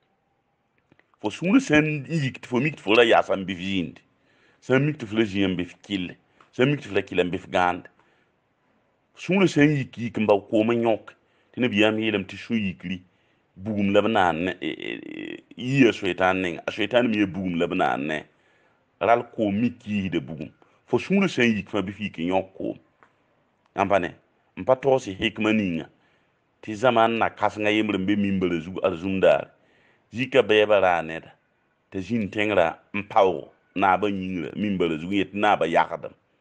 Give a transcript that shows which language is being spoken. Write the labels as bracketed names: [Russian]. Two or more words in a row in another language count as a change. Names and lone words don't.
[Mossi] fo sũurã sẽn yik tɩ fo mik tɩ fo ra yaasa n bɩ f yĩinde sẽn mik tɩ f la zĩ n bɩ f kɩlle sẽn mik tɩ f la kɩla n bɩ f gãande sũurã sẽn yik n ba koom n yõk tɩ nabiyaam yeelame tɩ sũ yikri bugum la bana yiya shaitan ning a shaitan mi bugum la bana ne ral ko miki de bugum fo sũurã sẽn yik fãa bɩ f yik n yõk koom yãmpa n pa togsɩ hikma ninga tɩ zaman na kãsenga yembr n be mimbara zug arzũmdaare zika bɛɛba raa neda t'a zĩn tẽngrã n paoogo naabã yĩngrã mimbara zug yet naabã yagdem